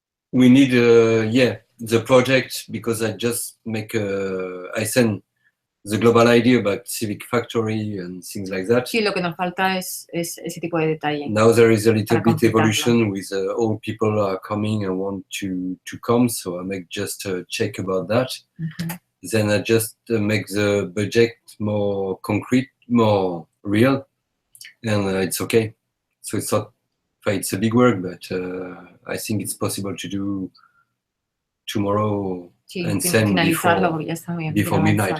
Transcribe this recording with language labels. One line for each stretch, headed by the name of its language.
English: We need, the project, because I just I send the global idea about Civic Factory and things like that.
Spanish: Sí, lo que nos falta es ese tipo de detalle.
English: Now there is a little bit evolution with all people are coming and want to come, so I make just a check about that. Then I just make the budget more concrete, more real, and it's okay. So it's a big work, but I think it's possible to do tomorrow and send before midnight.